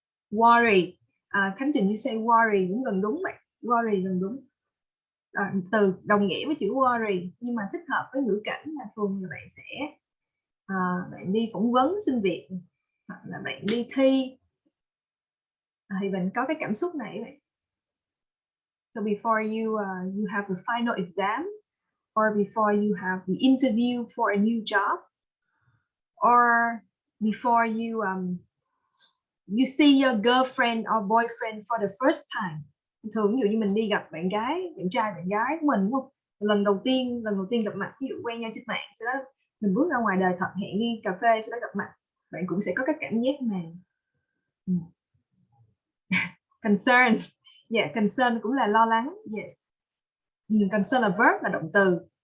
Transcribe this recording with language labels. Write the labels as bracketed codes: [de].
[vi] Worry, Khánh Trình [en] you say worry [vi] cũng gần đúng vậy. Worry gần đúng. Từ đồng nghĩa với chữ worry, nhưng mà thích hợp với ngữ cảnh là thường là bạn sẽ bạn đi phỏng vấn xin việc, hoặc là bạn đi thi, thì mình có cái cảm xúc này vậy. [en] So before you have the final exam, or before you have the interview for a new job, or before you see your girlfriend or boyfriend for the first time. [vi] Thường ví dụ như mình đi gặp bạn gái, bạn trai bạn gái của mình đúng không? Lần đầu tiên gặp mặt, ví dụ quen nhau trên mạng, sau đó mình bước ra ngoài đời thật, hẹn đi cà phê, sau đó gặp mặt, bạn cũng sẽ có cái cảm giác này. Concern, yeah, concern cũng là lo lắng, yes. Concern là verb, là động từ.